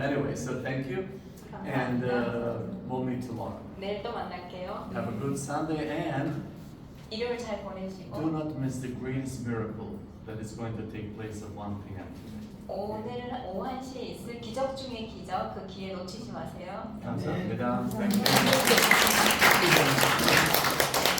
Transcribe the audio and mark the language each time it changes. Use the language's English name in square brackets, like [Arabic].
[English] Anyway, so thank you, and we'll meet tomorrow. [Korean] 내일 또 만날게요. [English] Have a good Sunday, and [Korean] 일요일 잘 [English] do [Korean] 보내시고 [English] not miss the greatest miracle that is going to take place at 1 p.m. today. [Korean] 오늘 오후 1시에 있을 기적 중의 기적 그 기회 놓치지 마세요. 감사합니다. [English] Thank you.